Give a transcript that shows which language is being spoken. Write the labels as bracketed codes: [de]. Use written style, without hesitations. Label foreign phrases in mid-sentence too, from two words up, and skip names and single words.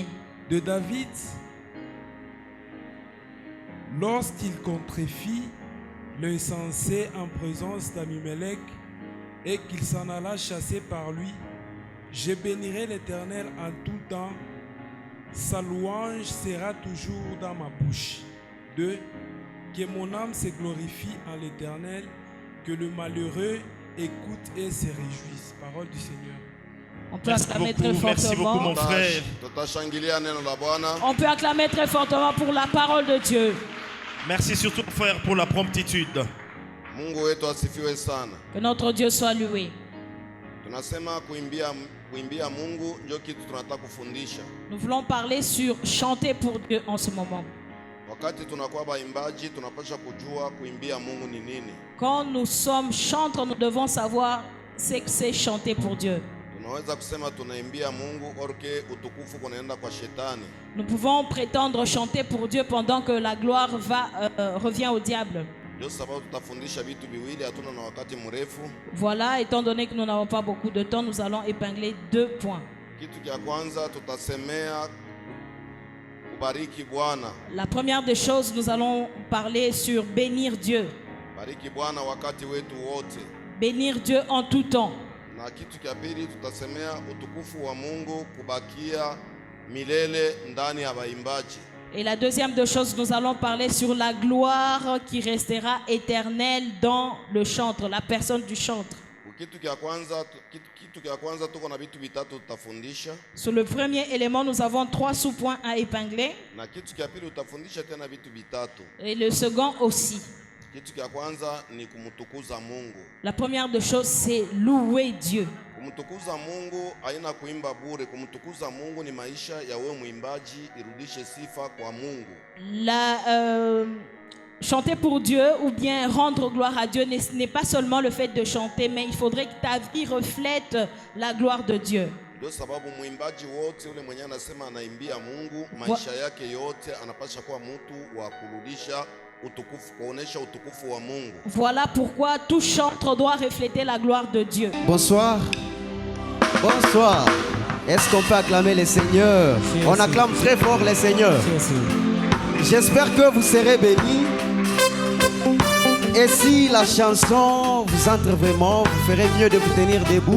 [fr] De David, lorsqu'il contrefit l'insensé en présence d'Abimelech et qu'il s'en alla chasser par lui, je bénirai l'Éternel en tout temps, sa louange sera toujours dans ma bouche. 2. Que mon âme se glorifie en l'Éternel, que le malheureux écoute et se réjouisse. Parole du Seigneur. On peut Merci acclamer beaucoup, très merci beaucoup, fortement. mon frère. [sw] Tutashangilia neno la Bwana. [fr] On peut acclamer très fortement pour la parole de Dieu. Merci surtout, frère, pour la promptitude. [sw] Mungu wetu asifiwe sana. [fr] Que notre Dieu soit loué. [sw] Tunasema kuimbia Mungu ndio kitu tunataka kufundisha. [fr] Nous voulons parler sur chanter pour Dieu en ce moment. [sw] Wakati tunakuwa baimbaji tunapasha kujua kuimbia Mungu ni nini. [fr] Quand nous sommes chantres, nous devons savoir ce que c'est chanter pour Dieu. [sw] Tunaweza kusema tunaimbia Mungu orke utukufu kunaenda kwa shetani. [fr] Nous pouvons prétendre chanter pour Dieu pendant que la gloire revient au diable. [sw] Ndio sababu tutafundisha vitu viwili, hatuna na wakati mrefu. [fr] Voilà, étant donné que nous n'avons pas beaucoup de temps, nous allons épingler 2 points. [sw] Kitu cha kwanza tutasemea kubariki Bwana. [fr] La première des choses, nous allons parler sur bénir Dieu. [sw] Bariki Bwana wakati wetu wote. [fr] Bénir Dieu en tout temps. [sw] Na kitu cha pili tutasemea utukufu wa Mungu kubakia milele ndani ya baimbaji. [fr] Et la deuxième des choses, nous allons parler sur la gloire qui restera éternelle dans le chantre, la personne du chantre. [sw] Kitu cha kwanza tuko na vitu vitatu tutafundisha. [fr] Sur le premier élément, nous avons 3 sous-points à épingler. [sw] Na kitu cha pili utafundisha tena vitu vitatu. [fr] Et le second aussi. [sw] Kitu cha kwanza ni kumtukuza Mungu. [fr] La première des choses, c'est louer Dieu. [sw] Kumtukuza Mungu haina kuimba bure. Kumtukuza Mungu ni maisha ya wewe mwimbaji, irudishe sifa kwa Mungu. [fr] Chanter pour Dieu ou bien rendre gloire à Dieu n'est pas seulement le fait de chanter, mais il faudrait que ta vie reflète la gloire de Dieu. [sw] Ndio sababu mwimbaji wote ule mwenye anasema anaimbia Mungu, maisha yake yote anapaswa kuwa mtu wa kurudisha utukufu, kuonesha utukufu wa Mungu. [fr] Voilà pourquoi tout chantre doit refléter la gloire de Dieu. Bonsoir. Bonsoir. Est-ce qu'on peut acclamer les seigneurs? On acclame très fort les seigneurs. J'espère que vous serez bénis. Et si la chanson vous entre vraiment, vous ferez mieux de vous tenir debout.